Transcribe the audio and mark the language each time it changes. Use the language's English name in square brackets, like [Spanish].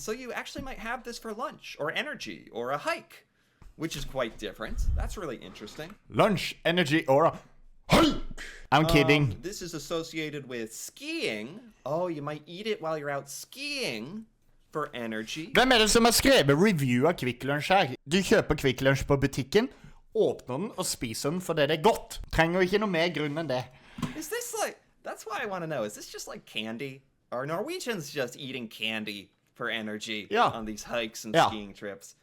[English] So you actually might have this for lunch or energy or a hike, which is quite different. That's really interesting. Lunch, energy, or a hike. I'm kidding. This is associated with skiing. Oh, you might eat it while you're out skiing for energy. [Norwegian] Hvem det som har skrevet review av Kvikklunsj her? Du kjøper Kvikklunsj på butikken, åpner den og spiser den fordi det godt. Trenger ikke noe mer grunn enn det. [English] Is this like, that's why I want to know, is this just like candy? Are Norwegians just eating candy for energy on these hikes and skiing trips?